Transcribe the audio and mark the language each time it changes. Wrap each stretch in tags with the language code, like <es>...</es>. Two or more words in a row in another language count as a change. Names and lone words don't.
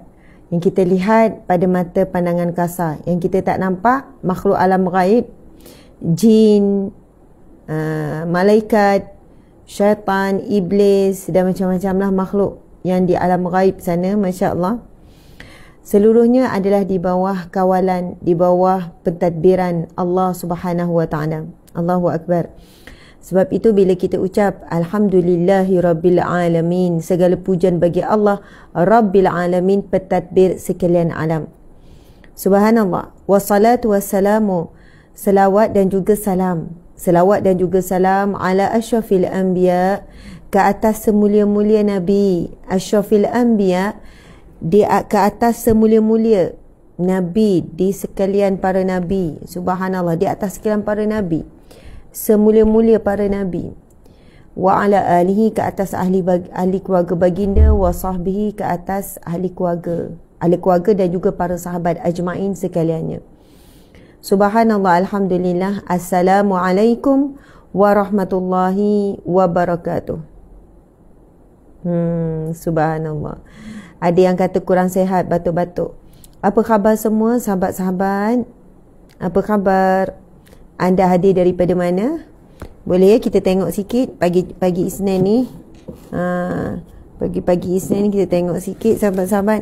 <ms>Yang kita lihat pada mata pandangan kasar, yang kita tak nampak, makhluk alam ghaib, jin, malaikat, syaitan, iblis dan macam-macam lah makhluk yang di alam ghaib sana,</ms> <ar>ما شاء الله.</ar> <ms>Seluruhnya adalah di bawah kawalan, di bawah pentadbiran</ms> <ar>الله سبحانه وتعالى. الله أكبر.</ar> <ms>Sebab itu bila kita ucap</ms> <ar>الحمد لله رب العالمين,</ar> <ms>segala pujian bagi</ms> <ar>الله رب العالمين,</ar> <ms>pentadbir sekalian alam.</ms> <ar>سبحان الله. والصلاة والسلام,</ar> <ms>selawat dan juga salam. Selawat dan juga salam</ms> <ar>على أشرف الأنبياء,</ar> <ms>ke atas semulia-mulia Nabi.</ms> <ar>أشرف الأنبياء,</ar> <ms>di ke atas semulia-mulia Nabi, di sekalian para Nabi. Subhanallah, di atas sekalian para Nabi, semulia-mulia para Nabi.</ms> <ar>وعلى آله,</ar> <ms>ke atas ahli keluarga baginda.</ms> <ar>وصحبه,</ar> <ms>ke atas ahli keluarga dan juga para sahabat ajma'in sekaliannya.</ms> <ar>سبحان الله، الحمد لله. السلام عليكم ورحمة الله وبركاته.</ar> <ms>Subhanallah. Ada yang kata kurang sihat, batuk-batuk. Apa khabar semua sahabat-sahabat? Apa khabar? Anda hadir daripada mana? Boleh ya kita tengok sikit pagi Isnin ni. Pagi-pagi Isnin ni kita tengok sikit sahabat-sahabat.</ms>